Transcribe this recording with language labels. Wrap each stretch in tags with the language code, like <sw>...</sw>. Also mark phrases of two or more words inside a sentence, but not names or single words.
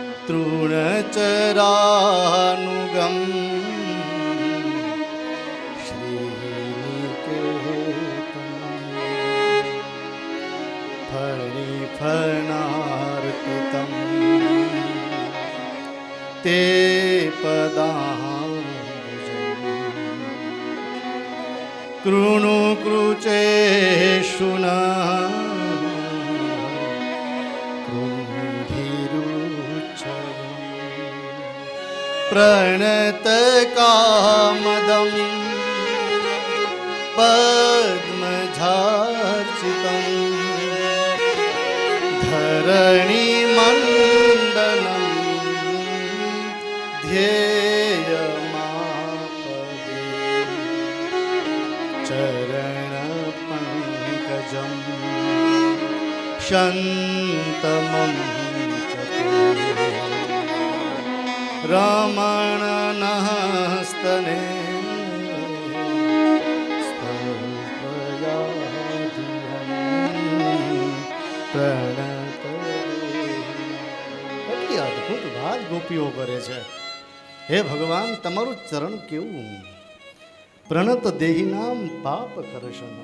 <sa>તૃણચરાનુગમ શ્રીનિકેતનમ ફણિફણાર્પિતમ તે પદાંબુજમ કૃણુ કૃચેષુના प्रणतकामदं पद्मझार्चितं धरणिमण्डनं ध्येयमापदे चरणपङ्कजं शन्तमं रमणनस्तने</sa> <gu>કેટલી અદભુત વાત ગોપીઓ કરે છે. હે ભગવાન, તમારું ચરણ કેવું!</gu> <sa>પ્રણત દેહીનામ પાપ કરશનમ.</sa>